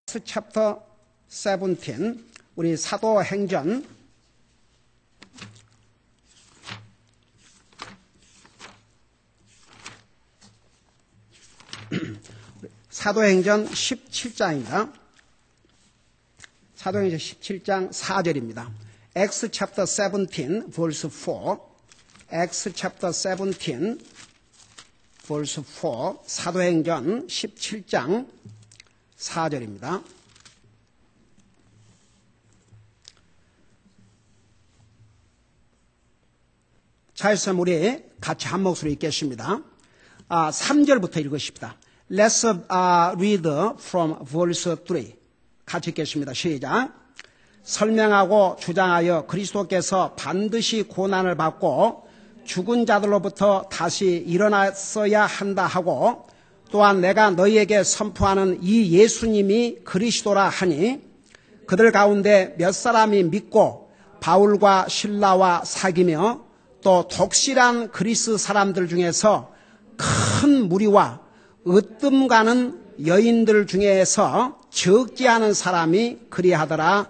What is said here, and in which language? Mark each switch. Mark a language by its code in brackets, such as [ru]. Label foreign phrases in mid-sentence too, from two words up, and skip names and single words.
[ko] 챕터 17 우리 사도행전 17장입니다. 사도행전 17장 4절입니다. [en] Acts chapter 17 verse 4 Acts chapter 17 verse 4 [ko] 사도행전 17장 4절입니다. 자, 있으면 우리 같이 한 목소리 읽겠습니다. 3절부터 읽으십시다. [en] Let's read from verse 3. [ko] 같이 읽겠습니다. 시작. 설명하고 주장하여 그리스도께서 반드시 고난을 받고 죽은 자들로부터 다시 일어났어야 한다 하고 또한 내가 너희에게 선포하는 이 예수님이 그리스도라 하니 그들 가운데 몇 사람이 믿고 바울과 실라와 사귀며 또 독실한 그리스 사람들 중에서 큰 무리와 으뜸 가는 여인들 중에서 적지 않은 사람이 그리하더라.